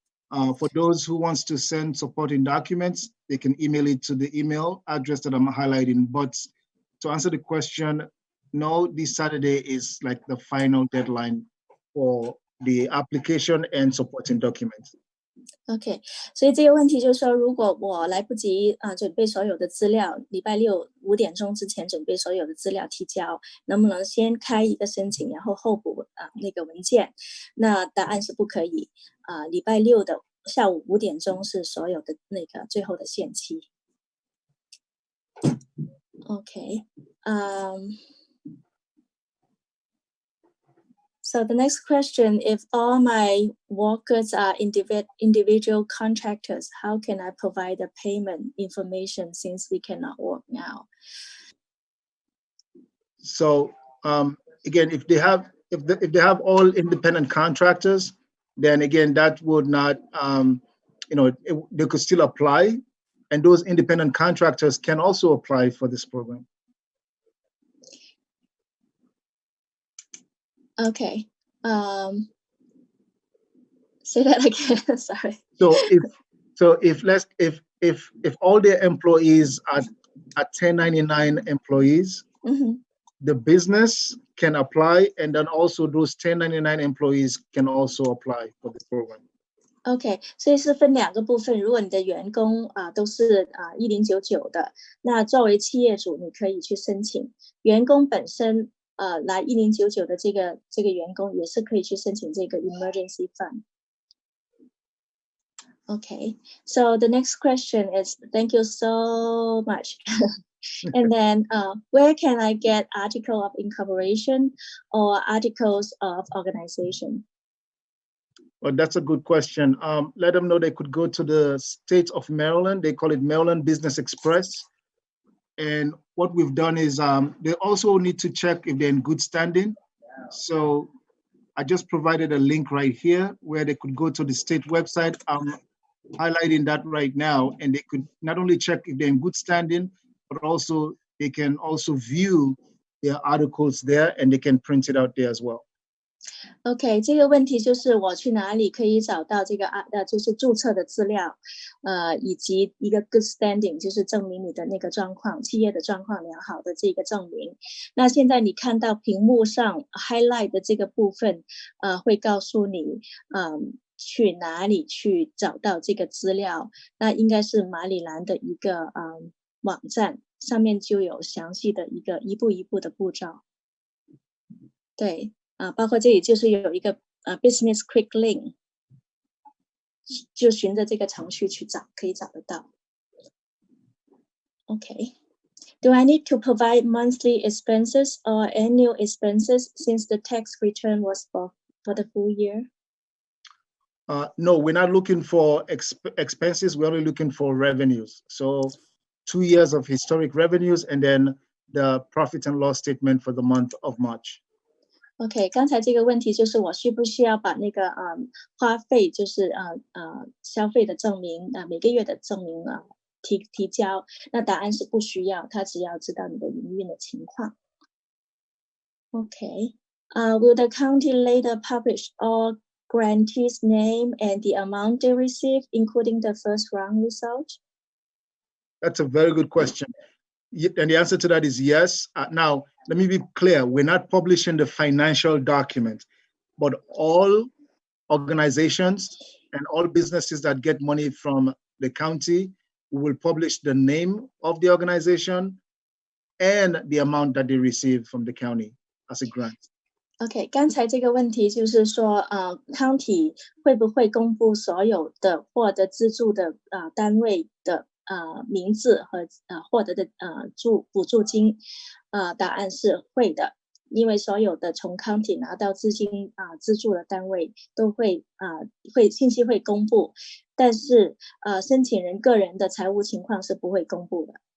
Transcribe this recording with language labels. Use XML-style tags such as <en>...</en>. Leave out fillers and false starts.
<en>For those who wants to send supporting documents, they can email it to the email address that I'm highlighting. But to answer the question, no, this Saturday is like the final deadline for the application and supporting documents.</en> <zh>OK， 所以这个问题就是说，如果我来不及准备所有的资料，礼拜六5点钟之前准备所有的资料提交，能不能先开一个申请，然后后补那个文件？那答案是不可以。礼拜六的下午5点钟是所有的那个最后的限期。</zh> <en>OK， So the next question, if all my workers are individual contractors, how can I provide the payment information since we cannot work now? So again, if they have all independent contractors, then again that would not, they could still apply, and those independent contractors can also apply for this program. Okay. Say that again. Sorry. So if all their employees are 1099 employees, the business can apply, and then also those 1099 employees can also apply for this program.</en> <zh>OK， 所以是分2个部分。如果你的员工都是1099的，那作为企业主，你可以去申请。员工本身来1099的这个员工也是可以去申请这个</zh> <en>emergency fund. Okay, so the next question is, thank you so much. And then where can I get article of incorporation or articles of organization? Well, that's a good question. Let them know they could go to the state of Maryland. They call it Maryland Business Express. And what we've done is they also need to check if they're in good standing. So I just provided a link right here where they could go to the state website. I'm highlighting that right now, and they could not only check if they're in good standing, but also they can also view their articles there, and they can print it out there as well.</en> <zh>OK， 这个问题就是我去哪里可以找到这个就是注册的资料，以及一个 good standing， 就是证明你的那个状况，企业的状况良好的这个证明。那现在你看到屏幕上 highlight 的这个部分，会告诉你，去哪里去找到这个资料。那应该是马里兰的一个网站，上面就有详细的一步一步的步骤。对。包括这里就是有一个</zh> <en>business quick link，</en> <zh>就循着这个程序去找，可以找得到。</zh> <en>Okay. Do I need to provide monthly expenses or annual expenses since the tax return was for the full year? No, we're not looking for expenses. We're only looking for revenues. So 2 years of historic revenues and then the profit and loss statement for the month of March.</en> <zh>OK， 刚才这个问题就是我需不需要把那个花费，就是消费的证明每个月的证明提交？那答案是不需要，他只要知道你的营运的情况。</zh> <en>OK， will the county later publish all grantees' name and the amount they receive, including the first round result? That's a very good question. And the answer to that is yes. Now, let me be clear. We're not publishing the financial document, but all organizations and all businesses that get money from the county, we will publish the name of the organization and the amount that they receive from the county as a grant.</en> <zh>OK， 刚才这个问题就是说county 会不会公布所有的获得资助的单位的名字和获得的补助金？答案是会的，因为所有的从 county 拿到资金资助的单位都会信息会公布，但是申请人个人的财务情况是不会公布的。</zh>